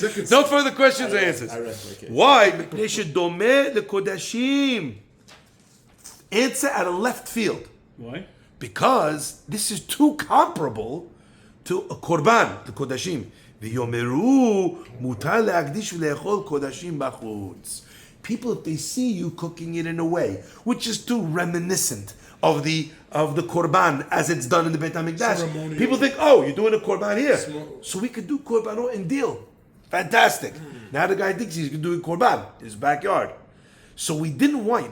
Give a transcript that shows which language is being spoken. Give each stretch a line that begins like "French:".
English: No further questions or answers. I rest my case. Why?
Hebrew: מפני שדומה לקודשים.
English: Answer out of left field. Why? Because this is too comparable to a korban, the kodashim.
Hebrew: ויאמרו מותר להקדיש ולאכול קודשים בחוץ.
English: People, if they see you cooking it in a way which is too reminiscent of the korban as it's done in the Beit HaMikdash, Ceremonial. people think, oh, you're doing a korban here, Small. so we could do korbanot and deal. Fantastic. Now the guy thinks he's doing korban in his backyard. So we didn't want.